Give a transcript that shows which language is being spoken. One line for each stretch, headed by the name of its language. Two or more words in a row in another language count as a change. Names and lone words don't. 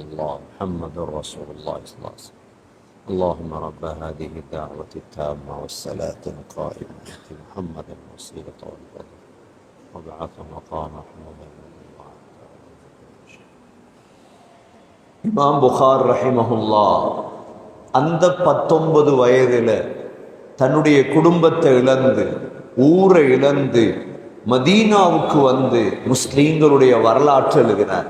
Arabic: الله محمد رسول الله صلى الله عليه وسلم اللهم رب هذه الدعوة التامة والصلاة القائمة آت محمدا الوسيلة والفضل وابعث مقام محمود
Tamil: இமாம் புகார் ரஹிமஹுல்லா அந்த 19 வயதில் தன்னுடைய குடும்பத்தை இழந்து ஊரை இழந்து மதீனாவுக்கு வந்து முஸ்லீம்களுடைய வரலாற்று எழுதினார்.